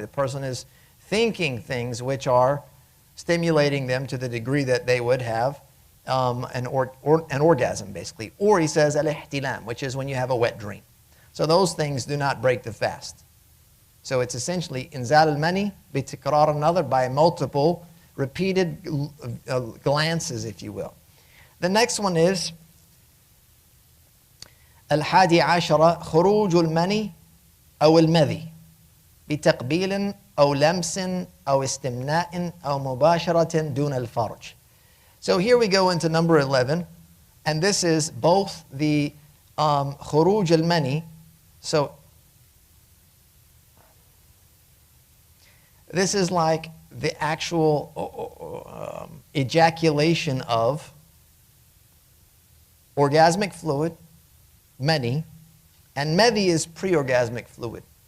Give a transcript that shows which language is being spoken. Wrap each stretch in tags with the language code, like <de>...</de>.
<en>The person is thinking things which are stimulating them to the degree that they would have an orgasm, basically. Or he says al-ihtilam, which is when you have a wet dream. So those things do not break the fast. So it's essentially inzal al-mani bitikrar an-nadhar, by multiple repeated glances, if you will. The next one is</en> <ar>الحادي عشر خروج المني أو المذي بتقبيل أو لمس أو استمناء أو مباشرة دون الفرج.</ar> <en>So here we go into number 11, and this is both the</en> <ar>خروج المني.</ar> <en>So this is like the actual ejaculation of orgasmic fluid, mani, and medhi is pre-orgasmic fluid.</en>